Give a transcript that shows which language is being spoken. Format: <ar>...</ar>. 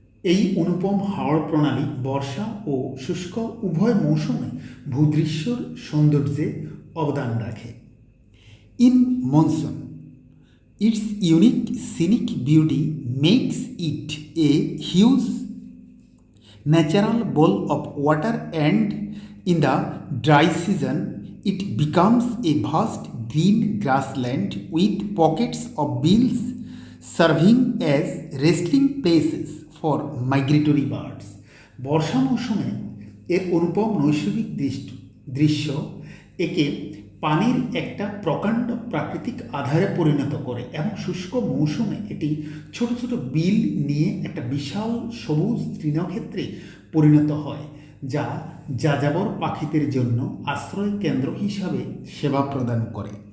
<bn>এই অনুপম হাওর প্রণালী বর্ষা ও শুষ্ক উভয় মৌসুমে ভূদৃশ্যর সৌন্দর্যে অবদান রাখে।</bn> <en>In monsoon, its unique scenic beauty makes it a huge natural ball of water, and in the dry season it becomes a vast green grassland with pockets of bills serving as resting places for migratory birds.</en> <bn>বর্ষা মৌসুমে এর অনুপম নৈসর্গিক দৃশ্য একে পানির একটা প্রকাণ্ড প্রাকৃতিক আধারে পরিণত করে এবং শুষ্ক মৌসুমে এটি ছোট ছোট বিল নিয়ে একটা বিশাল সবুজ তৃণক্ষেত্রে পরিণত হয়, যা যাযাবর পাখিদের জন্য আশ্রয় কেন্দ্র হিসাবে সেবা প্রদান করে।</bn>